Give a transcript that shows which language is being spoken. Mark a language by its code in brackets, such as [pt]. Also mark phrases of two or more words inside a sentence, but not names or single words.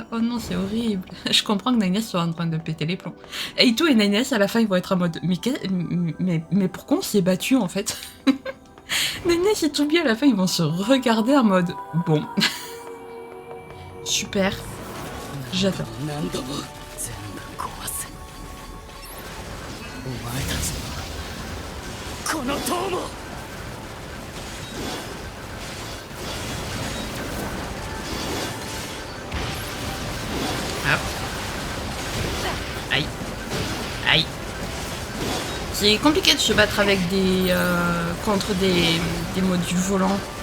[fr] Oh non, c'est horrible. Je comprends que Nines soit en train de péter les plombs. Et tout et Nines à la fin ils vont être en mode mais pourquoi on s'est battu en fait? Nines et Toubi à la fin ils vont se regarder en mode bon. Super. J'attends. [ja] 何度も全部壊す。お前たちのこの塔も。 [fr] Hop. Aïe. Aïe. C'est compliqué de se battre avec des... contre des modules volants.